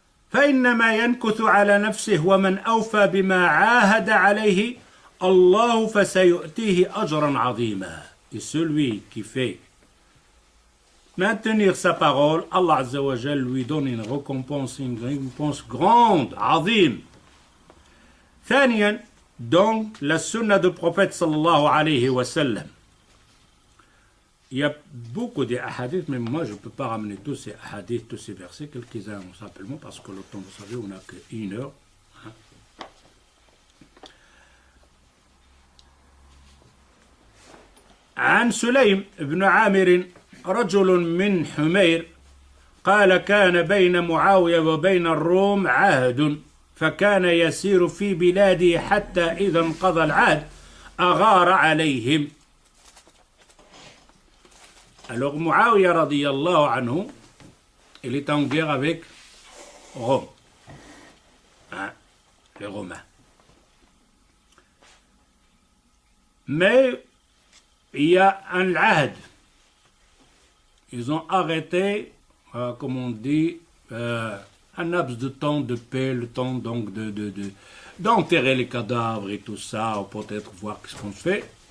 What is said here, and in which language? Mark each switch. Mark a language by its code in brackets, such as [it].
[ar] فإنما ينكث على نفسه ومن أوفى بما عاهد عليه الله فسيؤتيه أجرا عظيما. [fr] Et celui qui fait maintenir sa parole, Allah Azza wa Jal lui donne une récompense grande, عظيم. ثانيا, donc la sunna du prophète sallallahu alayhi wa sallam. Il y a beaucoup de hadiths, mais moi je ne peux pas ramener tous ces hadiths, tous ces versets, quelques-uns simplement, parce que le temps, vous savez, on n'a qu'1 heure. [ar] عن سليم بن عامر رجل من حمير قال كان بين معاوية وبين الروم عهد فكان يسير في بلاده حتى إذا انقضى العهد أغار عليهم. [fr] Alors Muawiyah radiyallahu anhu, il est en guerre avec Rome, les Romains. Mais il y a un ahd. Ils ont arrêté, comme on dit, un laps de temps de paix, le temps donc d'enterrer les cadavres et tout ça, ou peut-être voir ce qu'on fait.